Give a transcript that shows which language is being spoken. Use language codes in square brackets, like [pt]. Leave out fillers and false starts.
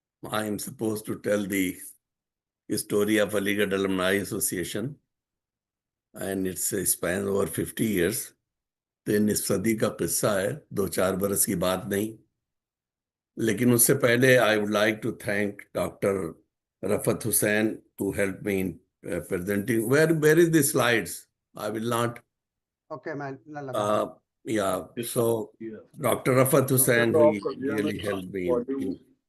[en] I am supposed to tell the story of Aligarh Alumni Association, and it spans over 50 years. [hi] 3 सदी का किस्सा है, 2-4 बरस की बात नहीं. लेकिन उससे पहले [en] I would like to thank Dr. Rafat Hussain who helped me in presenting. Where is the slides? I will not. Okay, man. Yeah. So Dr. Rafat Hussain, he really helped me in.